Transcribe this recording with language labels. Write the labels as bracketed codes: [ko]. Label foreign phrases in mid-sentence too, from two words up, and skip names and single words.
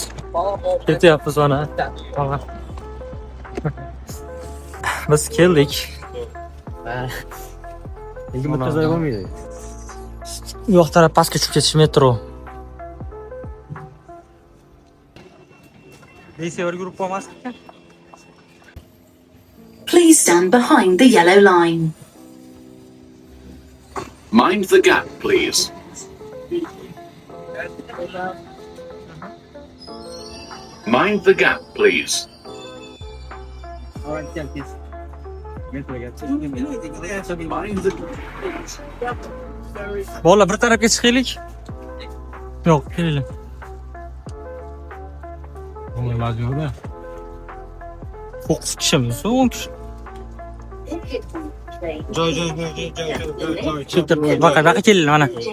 [uz] Ketyapmiz mana. Biz keldik. Nega bitta joy bo'lmaydi? Bu yoq taraf pastga tushib ketish metro. Deysever guruh bo'lmasmi? [en] Please stand behind the yellow line. Mind the gap, please. Mind the gap, please. Mind the [uz] Bolalar bir tarafga chiqaylik. Yo'q, kelinglar. Bunga iloji yo'q-da. 9 kishimiz, 10 kishi. Joy. Chiltirib, baqa kelinglar mana.